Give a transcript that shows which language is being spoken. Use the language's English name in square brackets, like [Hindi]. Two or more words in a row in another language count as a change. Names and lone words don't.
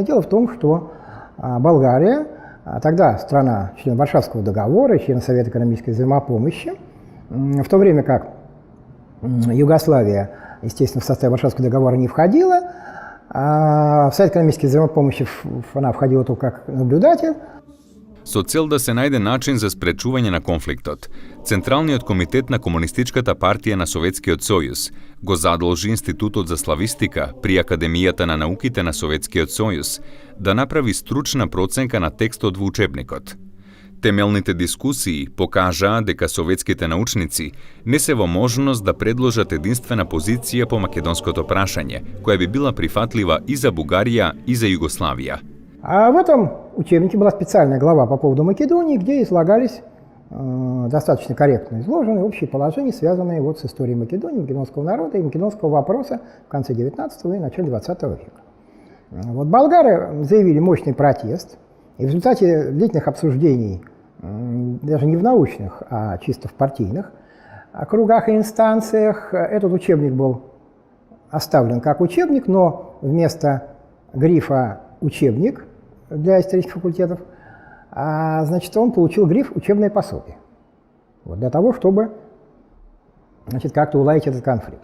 [Russian] Дело в том, что Болгария, тогда страна, член Варшавского договора, член Совета экономической взаимопомощи, в то время как Югославия, естественно, в состав Варшавского договора не входила, а в Совет экономической взаимопомощи она входила только как наблюдатель. [Macedonian] Со цел да се најде начин за спречување на конфликтот, Централниот комитет на Комунистичката партија на Советскиот сојуз го задолжи Институтот за славистика при Академијата на науките на Советскиот сојуз да направи стручна проценка на текстот во учебникот. Темелните дискусии покажаа дека советските научници не се во можност да предложат единствена позиција по македонското прашање, која би била прифатлива и за Бугарија и за Югославија. [Russian] А в этом учебнике была специальная глава по поводу Македонии, где излагались достаточно корректно изложены общие положения, связанные с историей Македонии, македонского народа и македонского вопроса в конце XIX и начале XX века. Болгары заявили мощный протест, и в результате длительных обсуждений, даже не в научных, а чисто в партийных кругах и инстанциях, этот учебник был оставлен как учебник, но вместо грифа «учебник» для исторических факультетов, он получил гриф «учебное пособие», для того, чтобы как-то уладить этот конфликт.